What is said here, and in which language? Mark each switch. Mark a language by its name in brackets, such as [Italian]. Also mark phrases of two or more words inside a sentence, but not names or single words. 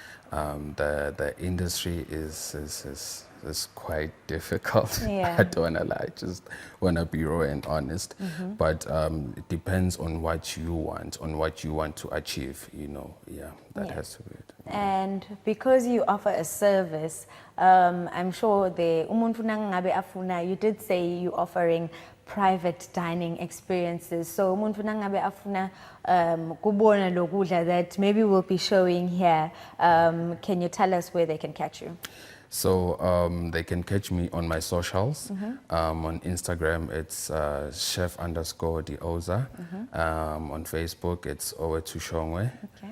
[English] The industry is quite difficult. Yeah. I don't want to lie, just want to be raw and honest. But it depends on what you want to achieve, you know. Yeah, that Yeah. has to be it. And because you offer a service, I'm sure the [Swati] umuntu nangabe afuna, [English] you did say you're offering private dining experiences. So [Swati] umuntu nangabe afuna kubona lokudla [English] that maybe we'll be showing here, can you tell us where they can catch you? So they can catch me on my socials. On Instagram, it's chef_Deoza. On Facebook, it's Owethu Shongwe. Okay.